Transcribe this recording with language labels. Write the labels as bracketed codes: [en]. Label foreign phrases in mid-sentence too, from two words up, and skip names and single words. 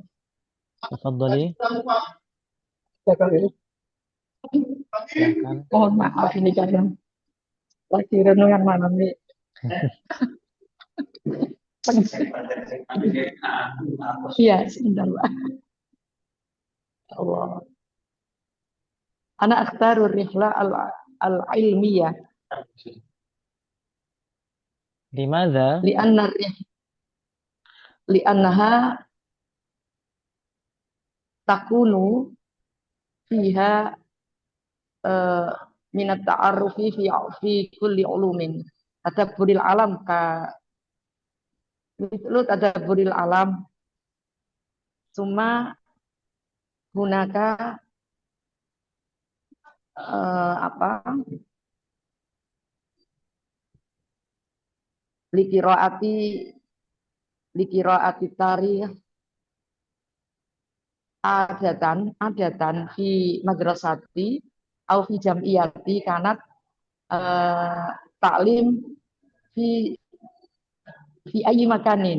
[ar] Tafadhali, [id] Ya, kali. silahkan. Mohon maaf ini kadang lagi renungan malam nih. Iya, sebentar, Pak. Allah. [ar] أنا أختار الرحلة العلمية [id] Di mana? [ar] لأن لأنها تكون فيها إه من التعرف في كل علوم تدبر العالم مثل تدبر العالم. ثم هناك apa? لقراءة لقراءة تاريخ عادة في مدرسة أو في جمعية كانت تعليم في أي مكان.